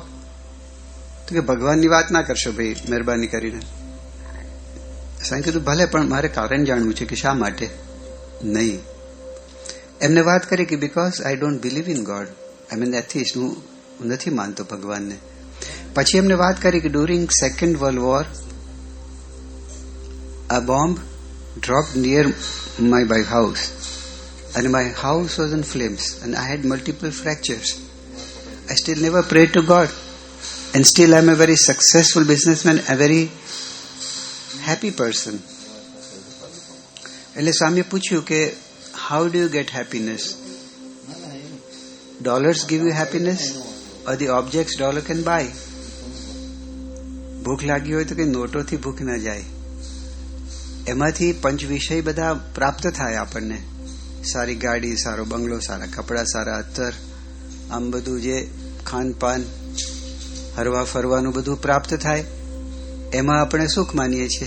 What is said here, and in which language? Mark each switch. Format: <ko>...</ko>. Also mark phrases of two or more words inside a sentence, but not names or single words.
<gu>તો કે ભગવાનની વાત ના કરશો ભાઈ, મહેરબાની કરીને. સાંઈ કીધું ભલે, પણ મારે કારણ જાણવું છે કે શા માટે નહીં. એમને વાત કરી કે</gu> <en>because I don't believe in God, I mean atheist,</en> <gu>હું નથી માનતો ભગવાનને. પછી એમને વાત કરી કે</gu> <en>during second world war a bomb dropped near my house and my house was in flames and I had multiple fractures. I still never prayed to God and still I am a very successful businessman, a very happy person.</en> <gu>એટલે સ્વામીએ પૂછ્યું કે</gu> <en>how do you get happiness? Dollars give you happiness or the objects dollar can buy?</en> <gu>ભૂખ લાગી હોય તો કઈ નોટોથી ભૂખ ના જાય. એમાંથી પંચ વિષય બધા પ્રાપ્ત થાય આપણને. સારી ગાડી, સારો બંગલો, સારા કપડા, સારા અત્તર, આમ બધું જે ખાનપાન, હરવા ફરવાનું બધું પ્રાપ્ત થાય, એમાં આપણે સુખ માનીએ છીએ.</gu>